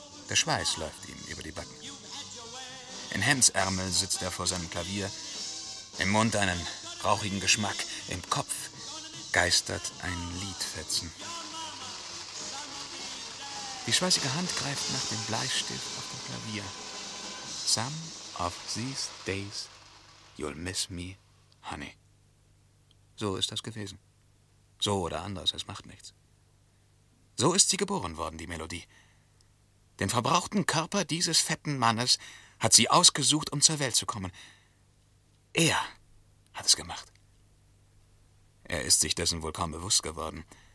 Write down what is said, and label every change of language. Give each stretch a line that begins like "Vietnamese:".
German: Der Schweiß läuft ihm über die Backen. In Hemdsärmel sitzt er vor seinem Klavier, im Mund einen rauchigen Geschmack, im Kopf geistert ein Liedfetzen. Die schweißige Hand greift nach dem Bleistift auf dem Klavier.
English: Some of these days you'll miss me, honey.
German: So ist das gewesen. So oder anders, es macht nichts. So ist sie geboren worden, die Melodie. Den verbrauchten Körper dieses fetten Mannes hat sie ausgesucht, um zur Welt zu kommen. Er hat es gemacht. Er ist sich dessen wohl kaum bewusst geworden.